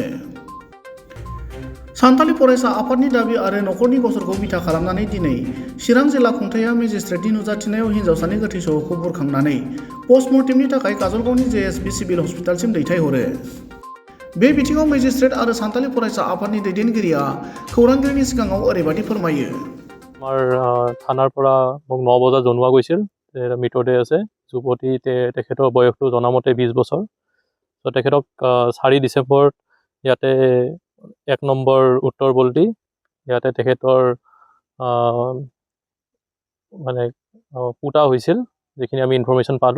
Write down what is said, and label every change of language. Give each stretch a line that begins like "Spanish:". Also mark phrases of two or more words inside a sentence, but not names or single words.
Bodo: सान्थालि फरायसा आफादनि दाबि आरो नखरनि गसरखौ बिथा खालामनानै दिनै चिरां जिल्ला खुंथाया मेजिस्ट्रेटनि नुजाथिनायाव हिनजावसानि गोथै सह'खौ बुरखांनानै पस्टमर्टेमनि थाखाय काजलगावनि JSB सिभिल हस्पिटालसिम दैथायहरो। बे बिथिङाव मेजिस्ट्रेट आरो सान्थालि फरायसा आफादनि दैदेनगिरिया खौरांगिरिनि सिगाङाव ओरैबायदि फोरमायो।
Assamese: আমাৰ থানাৰ পৰা মোক 9 বজাত জনোৱা গৈছিল যে মৃতদেহ আছে। যুৱতী তেখেতৰ বয়সটো জনামতে 20 বছৰ। তো তেখেতক 4 ডিচেম্বৰত ইয়াতে 1 নম্বৰ উত্তৰ বল্টি ইয়াতে তেখেতৰ মানে পুতা হৈছিল, যিখিনি আমি ইনফৰমেশ্যন পালোঁ।